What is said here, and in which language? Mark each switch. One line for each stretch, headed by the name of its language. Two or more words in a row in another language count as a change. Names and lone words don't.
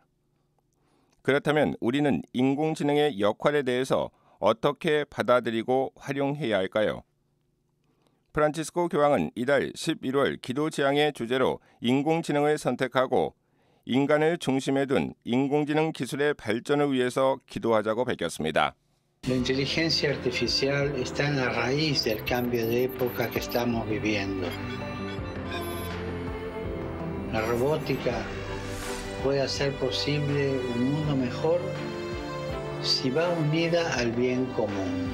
Korean: 그렇다면 우리는 인공지능의 역할에 대해서 어떻게 받아들이고 활용해야 할까요? 프란치스코 교황은 이달 11월 기도 지향의 주제로 인공지능을 선택하고 인간을 중심에 둔 인공지능 기술의 발전을 위해서 기도하자고 밝혔습니다.
Spanish: La inteligencia artificial está en la raíz del cambio de época que estamos viviendo. La robótica puede hacer posible un mundo mejor si va unida al bien común.